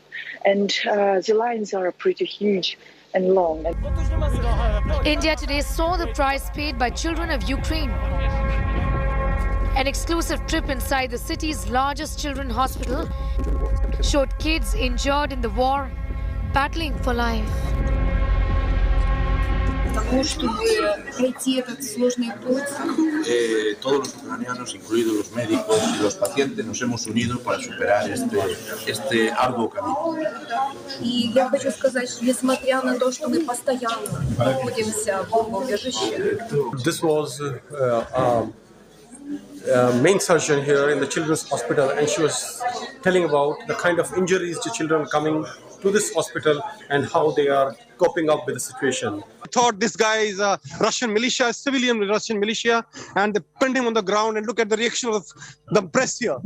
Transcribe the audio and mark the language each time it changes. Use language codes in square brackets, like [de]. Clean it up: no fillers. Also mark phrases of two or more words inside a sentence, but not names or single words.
[en] And the lines are pretty huge and long. India today saw the price paid by children of Ukraine. An exclusive trip inside the city's largest children's hospital showed kids injured in the war, battling for life. [es] Todos los ucranianos, incluidos los médicos y los pacientes, nos hemos unido para superar este arduo camino. [ru] И я хочу сказать, что несмотря на то, что мы постоянно находимся в бомбоубежище. [en] This was main surgeon here in the children's hospital, and she was telling about the kind of injuries to children coming to this hospital and how they are coping up with the situation. I thought this guy is a Russian militia, civilian Russian militia, and they pinned him on the ground, and look at the reaction of the press here.